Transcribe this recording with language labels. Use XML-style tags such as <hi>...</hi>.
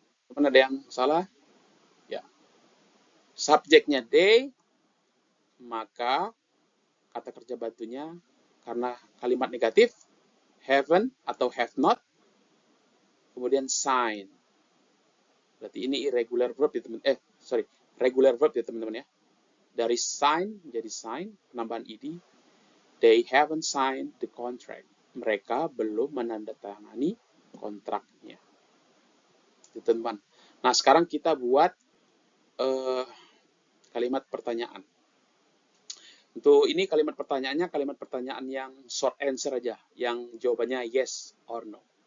<id>Teman ada yang salah? Ya. Subjeknya they, maka kata kerja bantunya karena kalimat negatif haven't atau have not, kemudian sign. Berarti ini irregular verb ya teman. Regular verb ya teman-teman ya. Dari sign menjadi sign, penambahan ed.</id> <en>They haven't signed the contract.</en> <id>Mereka belum menandatangani kontraknya. Itu teman-teman. Nah, sekarang kita buat kalimat pertanyaan. Untuk ini kalimat pertanyaannya kalimat pertanyaan yang short answer aja, yang jawabannya yes or no.</id>